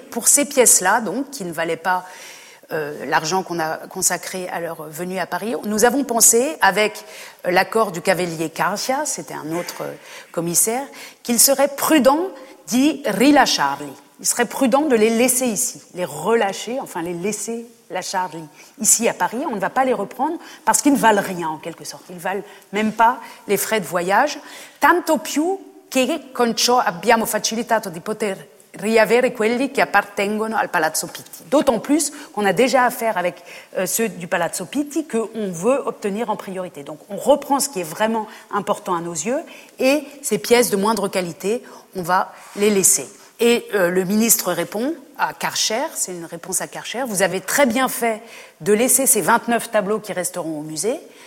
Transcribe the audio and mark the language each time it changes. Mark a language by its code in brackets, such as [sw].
[fr] Pour ces pièces-là, donc, qui ne valaient pas l'argent qu'on a consacré à leur venue à Paris, nous avons pensé, avec l'accord du cavalier Carcia, c'était un autre commissaire, qu'il serait prudent d'y relâcharli. Il serait prudent de les laisser ici, les relâcher, enfin les laisser la Charlie ici à Paris. On ne va pas les reprendre parce qu'ils ne valent rien en quelque sorte. Ils ne valent même pas les frais de voyage. [it] Tanto più che con ciò abbiamo facilitato di poter riavere quelli che appartengono al Palazzo Pitti. [fr] D'autant plus qu'on a déjà affaire avec ceux du Palazzo Pitti qu'on veut obtenir en priorité. Donc on reprend ce qui est vraiment important à nos yeux et ces pièces de moindre qualité, on va les laisser. Et le ministre répond à Karcher, c'est une réponse à Karcher, vous avez très bien fait de laisser ces 29 tableaux qui resteront au musée,